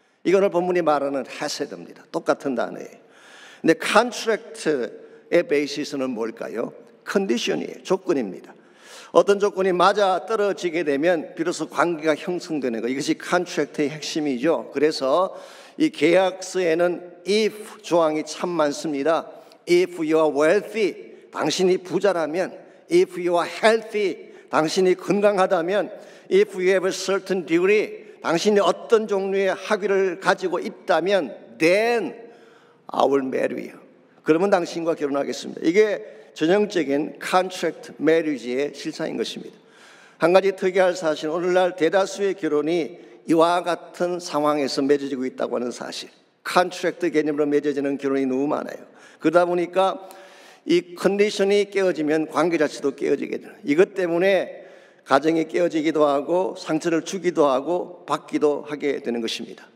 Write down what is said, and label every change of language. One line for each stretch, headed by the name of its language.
Korean: 이거는 본문이 말하는 헤세드입니다. 똑같은 단어예요. 근데 contract의 베이시스는 뭘까요? condition이에요. 조건입니다. 어떤 조건이 맞아 떨어지게 되면 비로소 관계가 형성되는 것, 이것이 contract의 핵심이죠. 그래서 이 계약서에는 if 조항이 참 많습니다.
English: If you are wealthy,
Korean: 당신이 부자라면,
English: if you are healthy,
Korean: 당신이 건강하다면,
English: if you have a certain degree,
Korean: 당신이 어떤 종류의 학위를 가지고 있다면,
English: then I will marry you.
Korean: 그러면 당신과 결혼하겠습니다. 이게 전형적인 contract marriage의 실상인 것입니다. 한 가지 특이할 사실은 오늘날 대다수의 결혼이 이와 같은 상황에서 맺어지고 있다고 하는 사실. 컨트랙트 개념으로 맺어지는 결혼이 너무 많아요. 그러다 보니까 이 컨디션이 깨어지면 관계 자체도 깨어지게 되는, 이것 때문에 가정이 깨어지기도 하고 상처를 주기도 하고 받기도 하게 되는 것입니다.